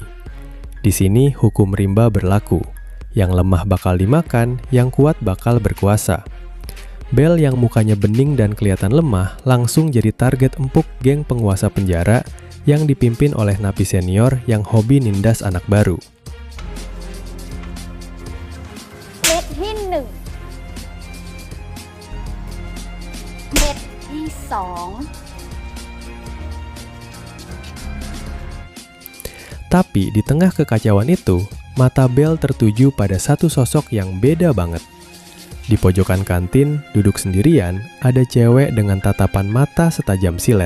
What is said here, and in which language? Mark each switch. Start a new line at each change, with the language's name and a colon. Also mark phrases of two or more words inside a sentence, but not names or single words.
Indonesian: Di sini hukum rimba berlaku. Yang lemah bakal dimakan, yang kuat bakal berkuasa. Belle yang mukanya bening dan kelihatan lemah langsung jadi target empuk geng penguasa penjara yang dipimpin oleh napi senior yang hobi nindas anak baru.
Thai: เม็ดที่หนึ่งเม็ดที่สอง
Indonesian: Tapi di tengah kekacauan itu, mata Belle tertuju pada satu sosok yang beda banget. Di pojokan kantin, duduk sendirian, ada cewek dengan tatapan mata setajam silet.